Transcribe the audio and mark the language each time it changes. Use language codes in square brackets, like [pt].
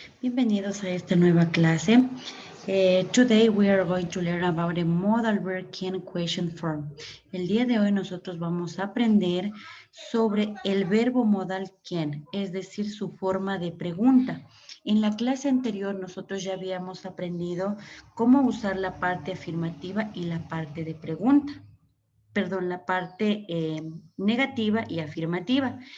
[es] Bienvenidos a esta nueva clase. [en] Today we are going to learn about the modal verb can question form. [es] El día de hoy nosotros vamos a aprender sobre el verbo modal can, es decir, su forma de pregunta. En la clase anterior nosotros ya habíamos aprendido cómo usar la parte afirmativa y la parte de pregunta. Perdón, la parte negativa y afirmativa.